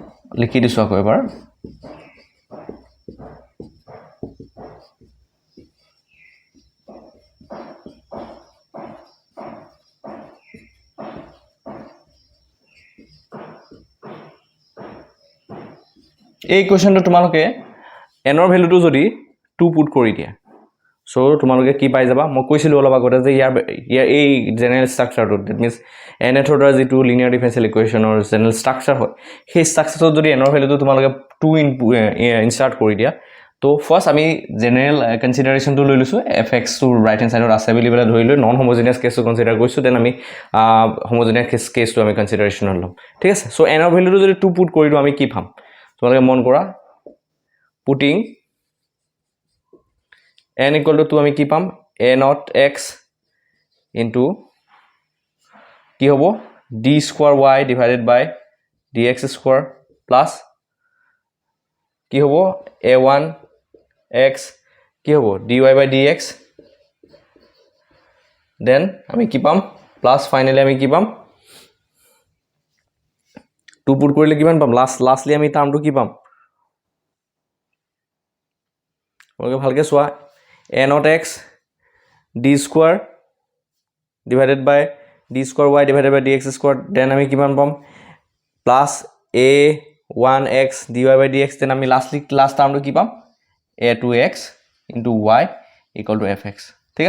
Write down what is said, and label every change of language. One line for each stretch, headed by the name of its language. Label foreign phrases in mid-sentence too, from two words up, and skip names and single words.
Assamese: লিখি দিছো আকৌ এবাৰ এই কোৱেশ্চনটো তোমালোকে n ৰ ভ্যালুটো যদি 2 পুট কৰি দিয়া সো তোমালোকে কি পাই যাবা মই কৈছিলো অলপ আগতে যে ইয়াৰ এই
English: general structure that means nth order
Assamese: যেটো
English: linear differential equation general structure
Assamese: হয় সেই ষ্ট্ৰাকচাৰটো যদি n ৰ ভ্যালুটো তোমালোকে 2 ইনসাৰ্ট কৰি দিয়া তো ফাৰ্স্ট আমি
English: general consideration
Assamese: লৈ লৈছো fx টো
English: right hand side
Assamese: আছে বুলি বলা ধৰি লৈ
English: non homogeneous case consider
Assamese: কৰিছো দেন আমি
English: homogeneous case
Assamese: আমি কনসিডাৰেশনত লম ঠিক আছে সো n ৰ ভ্যালুটো যদি 2 পুট কৰি দিও আমি কি পাম তোমালোকে মন কৰা putting
English: n equal to 2
Assamese: আমি কি পাম
English: a naught x into
Assamese: কি হ'ব
English: d square y divided by dx square plus
Assamese: কি হ'ব
English: a1 x কি হ'ব dy by dx then
Assamese: আমি কি পাম
English: plus finally
Assamese: আমি কি পাম 2 পুট কৰিলে কিমান পাম lastly আমি টাৰ্মটো কি পাম ওকে ভালকে চোৱা
English: a naught x d square divided by d square y divided by dx square then
Assamese: আমি কিমান পাম
English: plus a1x dy by dx then
Assamese: আমি last টার্মটো কি পাম
English: a2x into y equal to fx
Assamese: ঠিক